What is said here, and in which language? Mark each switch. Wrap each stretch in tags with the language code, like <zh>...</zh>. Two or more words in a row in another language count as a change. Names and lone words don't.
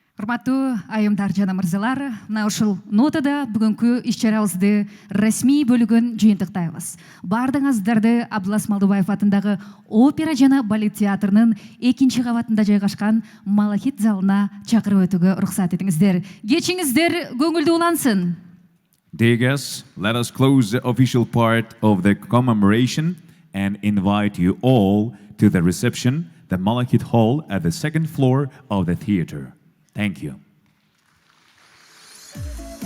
<ky>Урматтуу айымдар жана мырзалар, мына ушул нотада бүгүнкү иш-чарабызды расмий бөлүгүн жыйынтыктайбыз. Бардыгыңыздарды Абдулас Малдубаев атындагы опера жана балет театрынын 2-чи кабатында жайгашкан Малахит залына чакырып өтүүгө уруксат этиңиздер. Кечиңиздер көңүлдүү улансын.</ky> <en>Dear guests, let us close the official part of the commemoration and invite you all to the reception, the Malachit Hall at the second floor of the theater. Thank you.</en>